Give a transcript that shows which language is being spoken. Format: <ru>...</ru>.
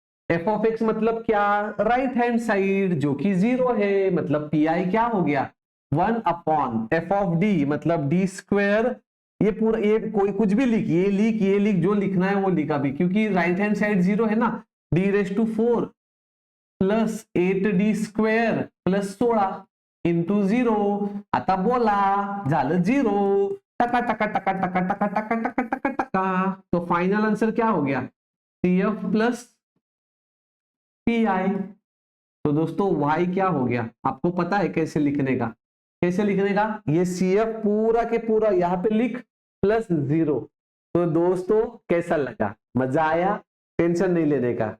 <hi>f of x मतलब क्या, right hand side जो कि 0 है, मतलब PI क्या हो गया 1 अपॉन f ऑफ d मतलब d स्क्वेयर। ये पूरा ये कोई कुछ भी लिख, ये लिख जो लिखना है वो लिख अभी, क्योंकि राइट हैंड साइड 0 है ना, d raise to 4 plus 8d square plus 16 into 0।</hi> <mr>आता बोला झालं 0, टका टका टका टका टका टका टका टका टका।</mr> <hi>तो फाइनल आंसर क्या हो गया, CF प्लस PI। तो दोस्तों y क्या हो गया, आपको पता है कैसे लिखने का, कैसे लिखने का, ये CF पूरा के पूरा यहाँ पे लिख प्लस 0। तो दोस्तों कैसा लगा, मजा आया, टेंशन नहीं लेने का।</hi>